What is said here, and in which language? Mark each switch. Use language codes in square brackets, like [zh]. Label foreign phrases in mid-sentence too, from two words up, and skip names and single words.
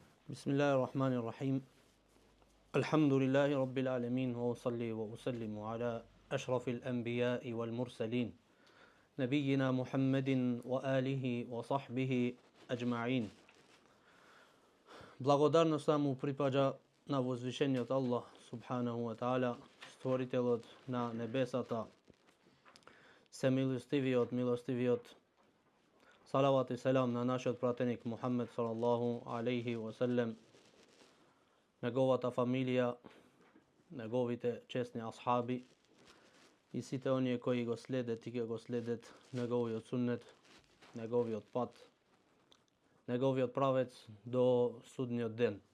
[ar] بسم الله الرحمن الرحيم الحمد لله رب العالمين وأصلي وأسلم على أشرف الأنبياء والمرسلين نبينا محمد وآله وصحبه أجمعين. [mk] Благодарноста му припаѓа на возвишениот Аллах [ar] سبحانه وتعالى, [mk] створителот на небесата, семилостивиот, милостивиот. Салават и селам на нашиот пратеник Мухаммед [ar] صلى الله عليه وسلم, [mk] неговата фамилија, неговите чесни асхаби и сите оние кои го следат и ќе го следат неговиот суннет, неговиот пат, неговиот правец до судниот ден.